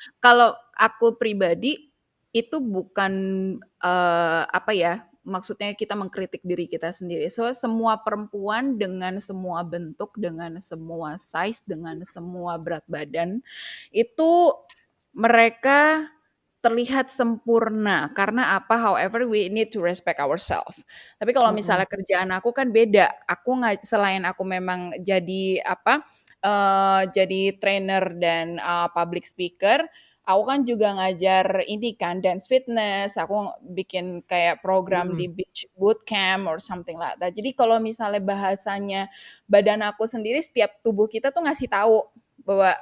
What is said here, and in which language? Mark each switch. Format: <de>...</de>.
<id>Kalau aku pribadi, itu bukan, apa ya, maksudnya kita mengkritik diri kita sendiri. So, semua perempuan dengan semua bentuk, dengan semua size, dengan semua berat badan, itu mereka terlihat sempurna. Karena apa?</id> <en>However, we need to respect ourselves.</en> <id>Tapi kalau Mhm, misalnya kerjaan aku kan beda. Aku nggak, selain aku memang jadi apa, jadi trainer dan public speaker, aku kan juga ngajar ini kan dance fitness. Aku bikin kayak program mhm,</id> <en>di beach bootcamp or something like that.</en> <id>Jadi kalau misalnya bahasanya badan aku sendiri, setiap tubuh kita tuh ngasih tahu bahwa</id>